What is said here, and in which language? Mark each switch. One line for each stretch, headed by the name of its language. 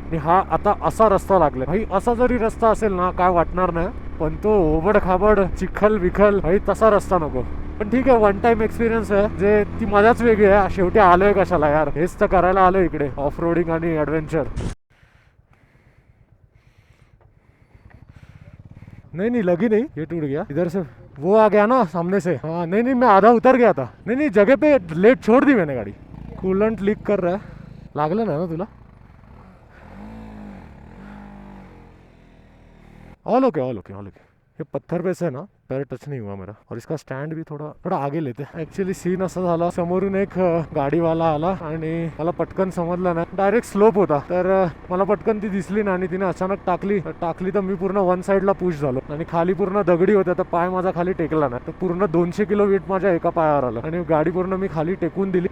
Marathi: आणि हा आता असा रस्ता लागलाय भाई. असा जरी रस्ता असेल ना काय वाटणार नाही, पण तो ओबड खाबड चिखल विखल भाई तसा रस्ता नको. पण ठीक आहे, वन टाइम एक्सपिरियन्स आहे, जे ती मजाच वेगळी आहे. शेवटी आलोय कशाला यार, हेच तर करायला आलोय इकडे, ऑफ रोडिंग आणि ॲडव्हेंचर.
Hindi: नहीं लगी नहीं, ये टूट गया इधर से, वो आ गया ना सामने से. हाँ नहीं मैं आधा उतर गया था. नहीं जगह पे लेट छोड़ दी मैंने गाड़ी. कूलेंट लीक कर रहा है.
Marathi: लागलं ना तुला?
English: All okay all okay all okay.
Hindi: ये पत्थर पे से है ना, पैर टच नहीं हुआ मेरा. और इसका स्टँड भी थोड़ा आगे लेते.
Marathi: ऍक्च्युली सीन असा झाला, समोरून एक गाडीवाला आला आणि मला पटकन समजलं नाही, डायरेक्ट स्लोप होता. तर मला पटकन ती दिसली ना आणि तिने अचानक टाकली तर मी पूर्ण वन साईडला पुश झालो. आणि खाली पूर्ण दगडी होत्या, तर पाय माझा खाली टेकला नाही. तर पूर्ण 200 किलो वेट माझ्या एका पायावर आलं आणि गाडी पूर्ण मी खाली टेकून दिली.